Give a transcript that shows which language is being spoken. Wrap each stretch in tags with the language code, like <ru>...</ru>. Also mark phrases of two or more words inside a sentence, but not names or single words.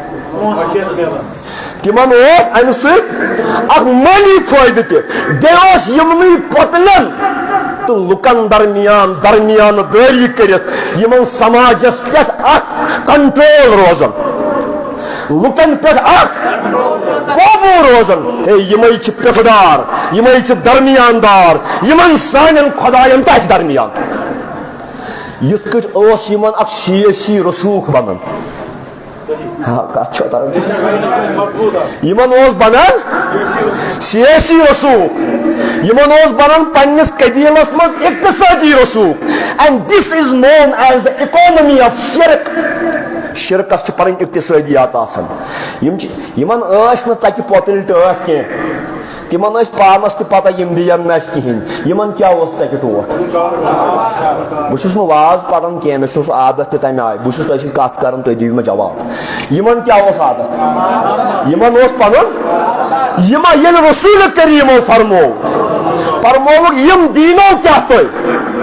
<ks>تمن امہ سۭتۍ مالی فٲیدٕ تہِ بیٚیہِ یمنٕے پتلن تو لُکن درمیان دٲری کٔرِتھ یمن سماجس پٮ۪ٹھ کنٹرول روزان لُکن پٮ۪ٹھ قوبوٗ روزان ہے یمے چھِ پِسدار یمے چھِ درمیان دار یمن سانٮ۪ن خۄدایَن تہِ آسہِ درمیان یِتھ کٔٹھۍ یمن سیٲسی رسوخ بنان یمن بنان سیاسی رسوخ یمن بنان پنس قبیلس مز اقتصادی رسوخ</ks> <en>and this is known as the economy</en> <ks>آف شرکس پن اقتصادیات یمن ژکہِ پۄتٕلۍ ٹٲٹھ کینٛہہ تمن پانس تہ پتہ یم دین نہ کہین یمن کیا ژکہِ ٹوٹھ بہٕ واز پران کینٛہہ مےٚ چھُ عادت تہِ تمہِ آیہِ بہٕ چھُس تۄہہِ سۭتۍ کتھ کران تُہۍ دِیِو مےٚ جواب یمن کیا عادت یمن پنُن ییٚلہِ رسول کریٖمو فرمووُکھ یم دیٖنو کیا تۄہہِ</ks>